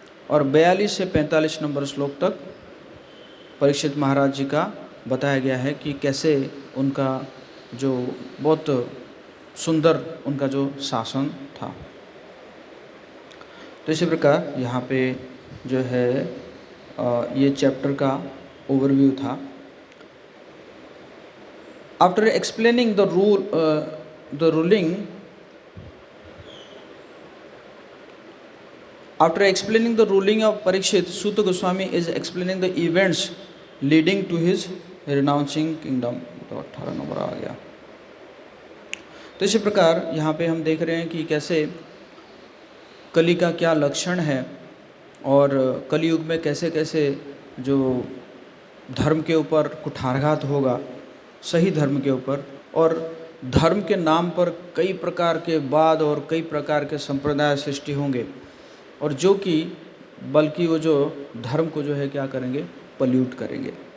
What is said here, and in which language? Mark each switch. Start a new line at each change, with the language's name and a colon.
Hindi: और 42 से 45 नंबर श्लोक तक परीक्षित महाराज जी का बताया गया है कि कैसे उनका जो बहुत सुंदर उनका जो शासन था। तो इसी प्रकार यहाँ पे जो है ये चैप्टर का ओवरव्यू था।
English: After explaining the ruling After explaining the ruling of Parikshit, Suta Goswami is explaining the events leading to his renouncing kingdom।
Hindi: तो 18 नंबर आ गया। तो इसी प्रकार यहाँ पे हम देख रहे हैं कि कैसे कली का क्या लक्षण है और कलयुग में कैसे कैसे जो धर्म के ऊपर कुठारघात होगा, सही धर्म के ऊपर, और धर्म के नाम पर कई प्रकार के वाद और कई प्रकार के संप्रदाय सृष्टि होंगे और जो कि बल्कि वो जो धर्म को जो है क्या करेंगे, पल्यूट करेंगे।